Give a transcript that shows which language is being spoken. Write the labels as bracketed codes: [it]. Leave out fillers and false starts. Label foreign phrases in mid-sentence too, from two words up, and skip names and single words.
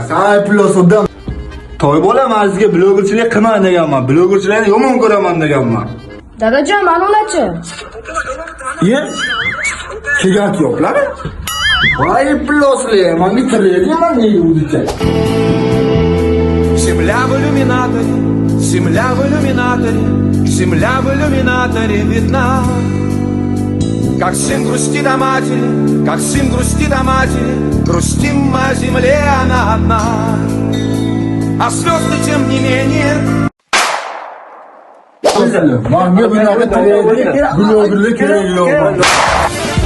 [uz] Ay, pullos odam. To'y bo'laman, sizga blogerchilik qilman deganman. Blogerchilikni yomon ko'raman deganman. Dadajon, ma'lumotchi. Ye? Kerak yo'qlar? Voy, pulloslar, menga tilayman deydi. [ru] Земля в иллюминаторе, земля в иллюминаторе, земля в иллюминаторе видна. Как сын грустит о матери, как сын грустит о матери, грустим мы о земле, она одна. А слезы тем не менее. [uz] Menga bunaqa blogerlik kerak yo'q.